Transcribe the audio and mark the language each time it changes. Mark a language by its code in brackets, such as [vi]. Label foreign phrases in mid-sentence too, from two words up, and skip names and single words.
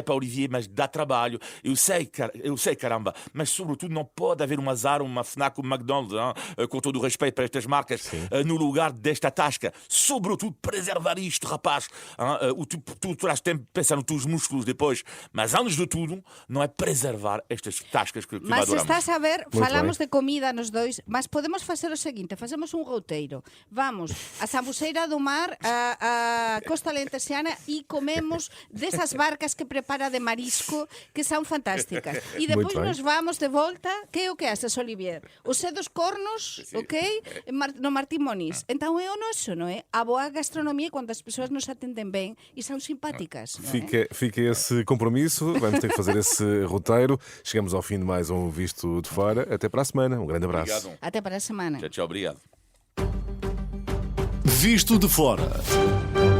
[pt] diz, para Olivier, mas dá trabalho. Eu sei, caramba, mas sobretudo não pode haver um Zara, uma Fnac, um McDonald's, com todo o respeito para estas marcas, no lugar desta tasca. Sobretudo, preservar isto, rapaz. Tu terás tempo de pensar nos teus músculos depois, mas antes de tudo, não é preservar estas tascas que Mas adoramos. estás a ver, Muito falamos bem. [gl] de comida nos dois, mas podemos facer o seguinte, facemos un roteiro. Vamos a Sambuceira do Mar, a Costa Lentesiana e comemos desas barcas que prepara de marisco que son fantásticas. E depois [pt] Muito bem. [gl] nos vamos de volta, que é o que haces, Olivier? [pt] O Zé dos Cornos, ok? No Martín Moniz. [gl] Então é o noso, non é? A boa gastronomía quando as persoas nos atenden ben e son simpáticas, non é? [pt] Fica esse compromisso. Vamos ter que fazer esse roteiro. Chegamos ao fim de mais um Visto de Fora. Até para a semana. Um grande abraço. Obrigado. Até para a semana. Tchau, obrigado. Visto de Fora.